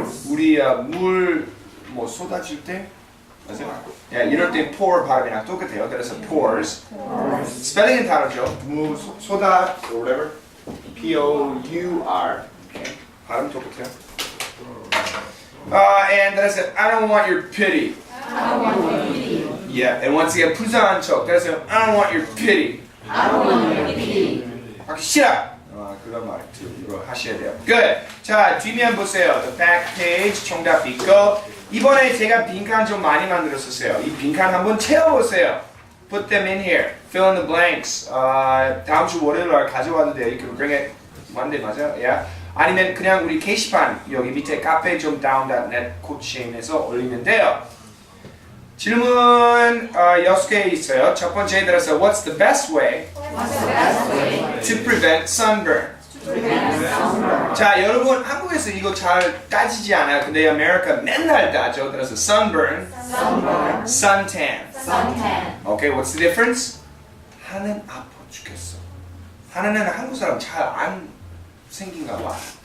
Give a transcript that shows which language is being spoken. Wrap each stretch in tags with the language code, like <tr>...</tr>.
<ko>우리 물 뭐 쏟아질 때 맞아요? 이럴 때 pour 발음이랑 똑같아요. 그래서 pours. 스펠링은 다르죠. 물 쏟아</ko> <en>or whatever. P-O-U-R. Okay.</en> <ko>발음 똑같아요.</ko> <en>And that's it. I don't want your pity. Yeah, and once again,</en> <ko>불쌍한 척. 그래서</ko> <en>I don't want your pity.</en> <ko>하기 싫어. 그런 말로 하셔야 돼요. Good. 자, 뒷면 보세요.</ko> <en>The back page</en> <ko>정답 있고 이번에 제가 빈칸 좀 많이 만들었었어요. 이 빈칸 한번 채워보세요.</ko> <en>Put them in here. Fill in the blanks.</en> <ko>다음 주 월요일 날 가져와도 돼요.</ko> <en>You can bring it Monday</en> <ko>맞아요?</ko> <en>Yeah.</en> <ko>아니면 그냥 우리 게시판 여기 밑에 cafe.down.net 코치인에서 올리면 돼요. 질문 6개 있어요. 첫 번째 들어서</ko> <en>What's the best way to prevent sunburn?</en> <ko>자, 여러분 한국에서 이거 잘 따지지 않아요. 근데 아메리카 맨날 따져. 그래서</ko> <en>sunburn, suntan. Okay, what's the difference?</en> <ko>하나는 아파 죽겠어. 하나는 한국 사람 잘 안 생긴가 봐.</ko>